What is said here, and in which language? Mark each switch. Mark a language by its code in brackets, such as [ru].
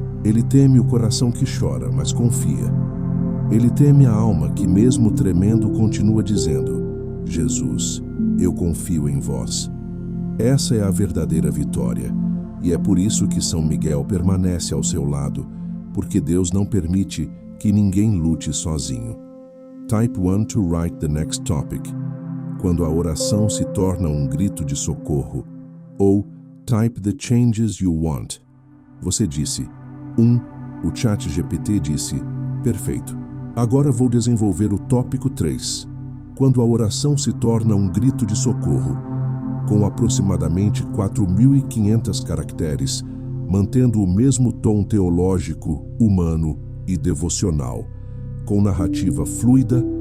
[pt] Ele teme o coração que chora, mas confia. Ele teme a alma que, mesmo tremendo, continua dizendo: Jesus, eu confio em vós. Essa é a verdadeira vitória, e é por isso que São Miguel permanece ao seu lado, porque Deus não permite que ninguém lute sozinho. [en] Type 1 to write the next topic. [pt] Quando a oração se torna um grito de socorro. Ou [en] type the changes you want. [pt] Você disse: o chat GPT disse: perfeito. Agora vou desenvolver o tópico 3. Quando a oração se torna um grito de socorro, com aproximadamente 4.500 caracteres, mantendo o mesmo tom teológico, humano e devocional, com narrativa fluida,